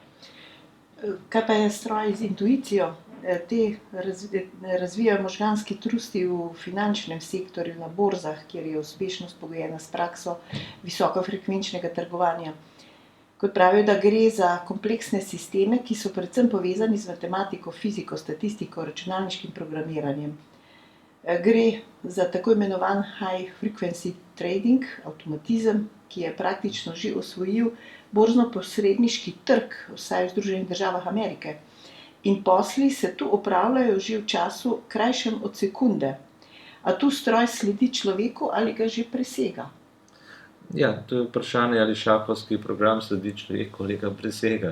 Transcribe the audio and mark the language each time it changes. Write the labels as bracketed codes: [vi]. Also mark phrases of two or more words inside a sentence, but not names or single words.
[sl] Kaj pa je stroj z intuicijo? Te razvijajo možganski trusti v finančnem sektorju, na borzah, kjer je uspešnost pogojena s prakso visokofrekvenčnega trgovanja. Kot pravijo, da gre za kompleksne sisteme, ki so predvsem povezani z matematiko, fiziko, statistiko, računalniškim programiranjem. Gre za tako imenovan [en] high frequency trading, [sl] avtomatizem, ki je praktično že osvojil borzno-posredniški trg, vsaj v Združenih državah Amerike. In posli se tu opravljajo že v času krajšem od sekunde. A tu stroj sledi človeku ali ga že presega? Ja, to je vprašanje, ali šahovski program sledi človeku ali ga presega.